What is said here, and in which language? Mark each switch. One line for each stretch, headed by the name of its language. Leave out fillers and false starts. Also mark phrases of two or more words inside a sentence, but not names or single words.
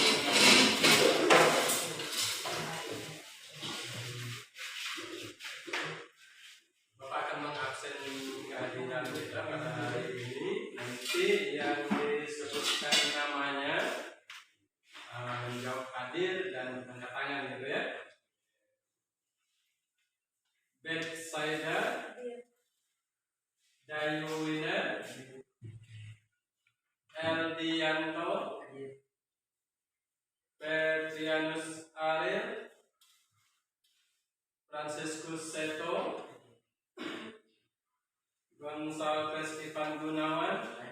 Indonesian: Bapak akan mengabsen kehadiran kita pada hari ini. Nanti yang disebutkan namanya menjawab hadir dan tanda tangan gitu ya. Betsaida Dayuwina Eldianto Petrianus Ariel Franciscus Seto Gonçalves Ivan Gunawan